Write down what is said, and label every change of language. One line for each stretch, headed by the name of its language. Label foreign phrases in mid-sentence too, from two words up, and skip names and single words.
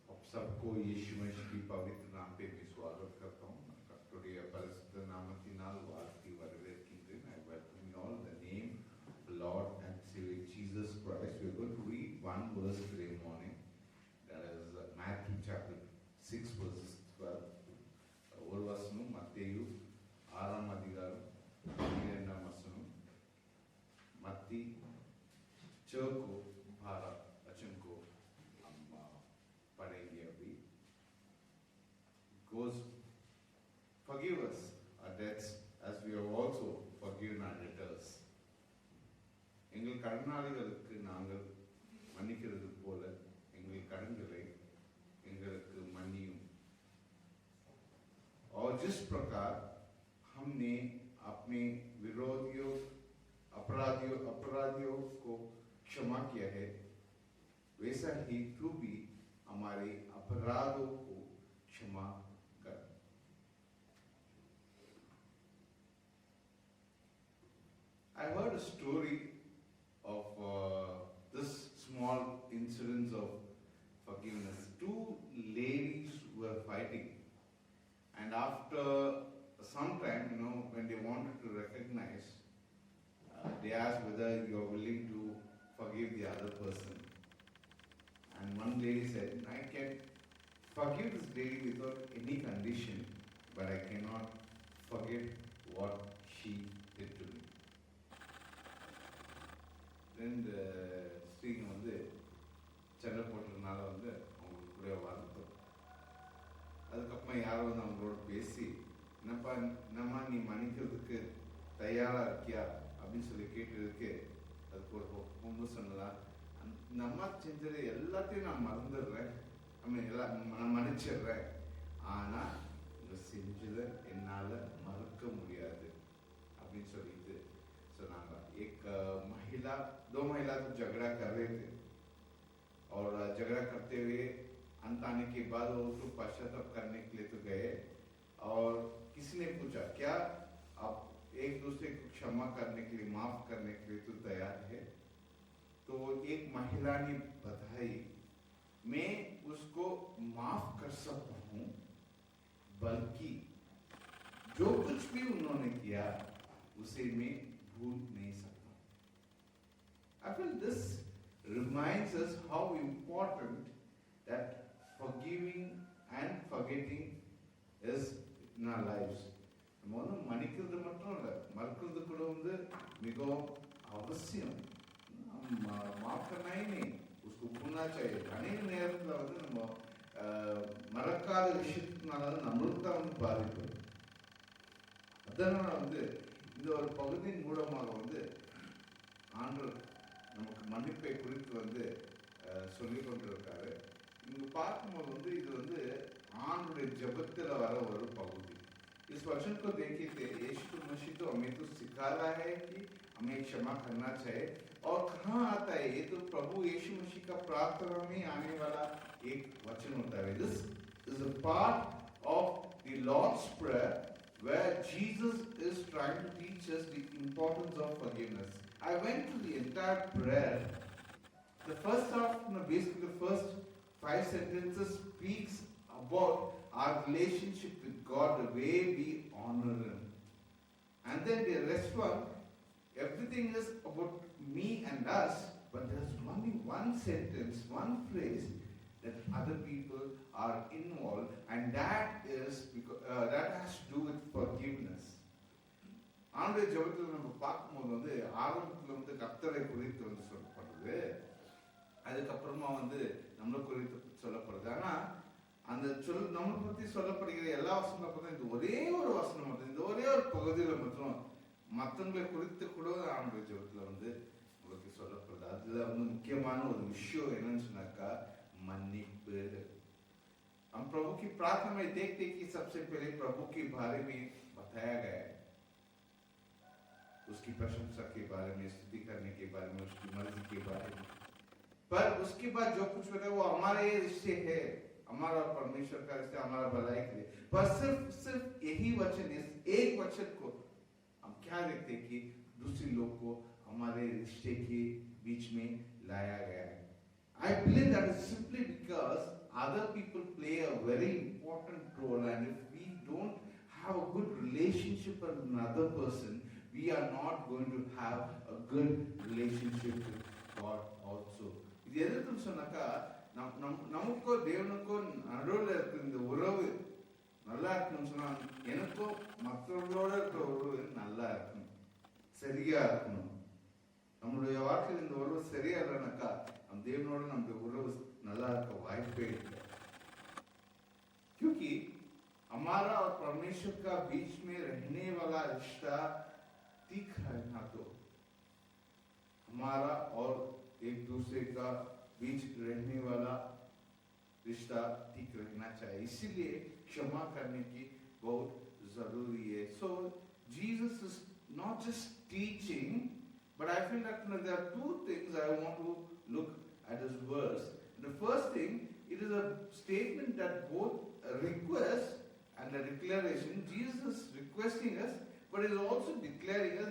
Hindi: सबको यीशु मसीह की पवित्र नाम पे भी स्वागत करता हूँ.
Tamil: கர்த்தருடைய பரிசுத்த நாமத்தினால் வாழ்த்தி வரவேற்கின்றேன்.
English: I welcome you all in the name of the Lord and Savior Jesus Christ. We are going to read one verse today morning. That is Matthew chapter 6 verses 12.
Tamil: ஒரு வசனம் மத்தேயு 6ஆம் அதிகாரம் 12ஆம் வசனம்.
Hindi: मत्ती च को 12 वचन को हम पढ़ेंगे अभी.
English: Goes, forgive us our debts as we have also forgiven our debtors.
Tamil: எங்கள் கடனாளிகளுக்கு நாங்கள் மன்னிக்கிறது போல எங்கள் கடன்களை எங்களுக்கு மன்னியும்.
Hindi: और जिस प्रकार हमने अपने विरोधियों अपराधियों को क्षमा किया है, वैसा ही तू भी हमारे अपराधों को क्षमा कर.
English: I heard a story of this small incidents of forgiveness. Two ladies were fighting, and after some time, when they wanted to recognize, they asked whether you are willing to forgive the other person. And one lady said, I can forgive this lady without any condition, but I cannot forget what she did to me. Then the
Tamil: ஸ்ரீங்க வந்து சண்டை போட்டதுனால வந்து அவங்களுக்கு கூட வருத்தம். அதுக்கப்புறம் யாரும் வந்து அவங்களோட பேசி என்னம்மா நீ மன்னிக்கிறதுக்கு தயாரா இருக்கியா அப்படின்னு சொல்லி கேட்டதுக்கு அதுக்கு ஒரு பொண்ணு சொன்னதா, இந்த அம்மா செஞ்சது எல்லாத்தையும் நான் மறந்துடுறேன், நான் மன்னிச்சிடுறேன், ஆனா இங்க செஞ்சதை என்னால மறக்க முடியாது அப்படின்னு சொல்லிட்டு சொன்னாங்க.
Hindi: एक महिला दो महिला तो झगड़ा कर रहे थे और झगड़ा करते हुए अंत आने के बाद वो तो पश्चाताप करने के लिए तो गए और किसी ने पूछा क्या आप एक दूसरे को क्षमा करने के लिए माफ करने के लिए तो तैयार है? तो एक महिला ने बताई मैं उसको माफ कर सकता हूँ, बल्कि जो कुछ भी उन्होंने किया उसे मैं भूल नहीं सकता.
English: I feel this reminds us how important that forgiving and forgetting is in our lives.
Tamil: நம்ம வந்து மன்னிக்கிறது மட்டும் இல்லை, மறக்கிறது கூட வந்து மிகவும் அவசியம்.
Hindi: माफ करना ही नहीं, उसको भूलना चाहिए.
Tamil: अनेक நேரத்தில் வந்து நம்ம மறக்காத விஷயத்தினால நம்மளுக்கு தான் வந்து பாதிப்பு. அதனால வந்து இந்த ஒரு பகுதியின் மூலமாக வந்து ஆண்டவர் நமக்கு மன்னிப்பை குறித்து வந்து சொல்லிக் கொண்டிருக்காரு. இங்க பார்க்கும்போது வந்து இது வந்து ஆண்டுடைய ஜெபத்தில் வர ஒரு பகுதி.
Hindi: इस वचन को देखिए थे यीशु मसीह तो हमें तो सिखा रहा है कि हमें क्षमा करना चाहिए. और कहाँ आता है ये? तो प्रभु यीशु मसीह का प्रार्थना में आने वाला एक वचन होता है.
English: This is a part of the Lord's Prayer where Jesus is trying to teach us the importance of forgiveness. I went to the entire prayer. The first half, basically the first 5 sentences speaks about our relationship with God, the way we honor Him. And then the rest one, everything is about me and us, but there's only one sentence, one phrase that other people are involved, and that is because that has to do with forgiveness.
Tamil: ஆண்டுடைய ஜெபத்தில் நம்ம பார்க்கும்போது வந்து ஆரம்பத்தில் வந்து கர்த்தரை குறித்து வந்து சொல்லப்படுது, அதுக்கப்புறமா வந்து நம்மளை குறித்து சொல்லப்படுது. ஆனால் அந்த நம்மளை பற்றி சொல்லப்படுகிற எல்லா வசனங்களை பார்த்தா இந்த ஒரே ஒரு வசனம் மட்டும், இந்த ஒரே ஒரு பகுதியில் மட்டும் மற்றவங்களை குறித்து கூட ஆண்டுடைய ஜெபத்தில் வந்து உங்களுக்கு சொல்லப்படுது. அதில் வந்து முக்கியமான ஒரு விஷயம் என்னன்னு சொன்னாக்கா मन्निப்பு.
Hindi: हम प्रभु की प्रार्थना में देखते कि सबसे पहले प्रभु के बारे में बताया गया है, उसकी प्रशंसा के बारे में, स्तुति करने के बारे में, उसकी मर्जी के बारे में. पर उसके बाद जो कुछ होता है वो हमारे रिश्ते है, हमारा परमेश्वर का रिश्ता, हमारा भलाई के लिए. पर सिर्फ यही वचन, इस एक वचन को हम क्या देखते कि दूसरे लोग को हमारे रिश्ते के बीच में लाया गया है.
English: I believe that is simply because other people play a very important role, and if we don't have a good relationship with another person, we are not going to have a good relationship with God also.
Tamil: இது எதுக்குன்னு சொன்னாக்கா நமக்கோ தேவனுக்கோ நடுவில் இருக்கிற இந்த உறவு நல்லா இருக்கணும்னு சொன்னா எனக்கும் மற்றவர்களோட இருக்கிற உறவு நல்லா இருக்கணும், சரியா இருக்கணும். நம்மளுடைய வாழ்க்கையில் இந்த உறவு சரியா இல்லைனாக்கா நம்ம தேவனோட நம்முடைய உறவு நல்லா இருக்க வாய்ப்பே இல்லை.
Hindi: क्योंकि हमारा और परमेश्वर का बीच में रहने वाला रिश्ता तीखा रहना, तो हमारा और एक दूसरे का बीच रहने वाला रिश्ता ठीक रहना चाहिए. इसीलिए क्षमा करने की बहुत जरूरी है.
English: So Jesus is not just teaching, but I feel that there are two things I want to look at this verse. The first thing, it is a statement that both a request and a declaration. Jesus is requesting us, but is also declaring us.